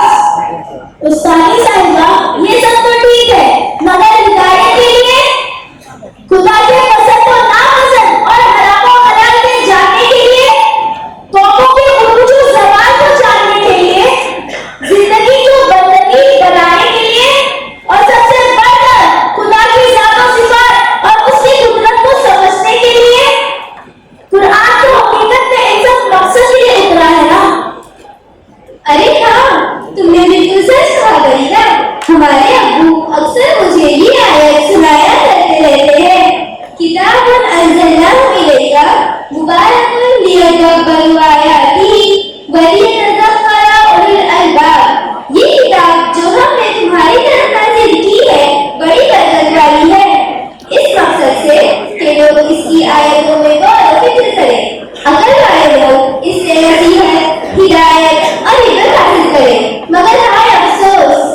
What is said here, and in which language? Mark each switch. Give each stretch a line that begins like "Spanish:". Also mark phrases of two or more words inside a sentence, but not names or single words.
Hindi: उस्तादी साहिबा, ये सब तो ठीक है, मगर हिदायत के लिए, खुदा के पसंद और नापसंद और हराम और हलाल के जानने के लिए, कौमों के उर्दू ज़बान को जानने के लिए, जिंदगी को बंदगी बनाने के लिए, और सबसे बढ़कर खुदा की ज़ात और सिफ़ात और उसकी कुदरत को समझने के लिए, कुरान तो हकीकत में इन सब मकसद के लिए उतरा है ना। अरे हाँ, तुमने बिल्कुल सच कहा गरीबा। हमारे अब्बू अक्सर मुझे ये आयत सुनाया करते रहते हैं,
Arabic: كِتَابٌ أَنزَلْنَاهُ إِلَيْكَ مُبَارَكٌ لِّيَدَّبَّرُوا آيَاتِهِ وَلِيَتَذَكَّرَ أُولُو الْأَلْبَابِ.
Hindi: ये किताब जो हमने तुम्हारी तरफ नाज़िल की है बड़ी बरकत वाली है, इस मकसद से कि लोग इसकी आयतों में गौर व फिक्र करें, अकल वाले लोग इससे नसीहत, हिदायत और इबरत हासिल करें। मगर हाय अफसोस,